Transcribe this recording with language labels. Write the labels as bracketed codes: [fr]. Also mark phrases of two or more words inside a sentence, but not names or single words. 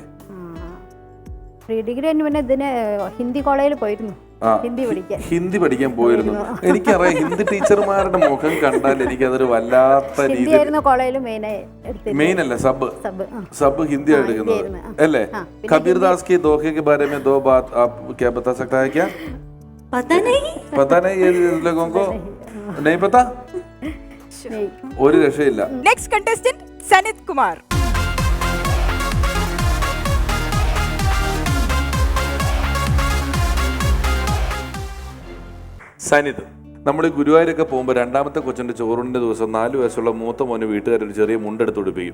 [ml] ഡിഗ്രി ഇതിന് ഹിന്ദി കോളേജിൽ പോയിരുന്നു. ഹിന്ദി പഠിക്കാൻ പോയിരുന്നു. എനിക്കറിയാം, ഹിന്ദി ടീച്ചർമാരുടെ മുഖം കണ്ടാൽ എനിക്കതൊരു വല്ലാത്ത രീതിയിൽ. മെയിൻ അല്ല, സബ് ഹിന്ദി എടുക്കുന്നത് അല്ലേ? [hi] കബീർ ദാസ് की धोखे के बारे में 2 बात आप क्या बता सकता है? क्या पता नहीं ये लोगों को नहीं पता? [ml] ഒരു രക്ഷയില്ല. [en] Next contestant, Sanit Kumar. [ml] സനിത്, നമ്മൾ ഗുരുവായൂരൊക്കെ പോകുമ്പോൾ 2ാമത്തെ കൊച്ചിന്റെ ചോറിന്റെ ദിവസം 4 വയസ്സുള്ള മൂത്ത മോന് വീട്ടുകാരൊരു ചെറിയ മുണ്ടെടുത്ത് ഉടുപ്പിക്കും.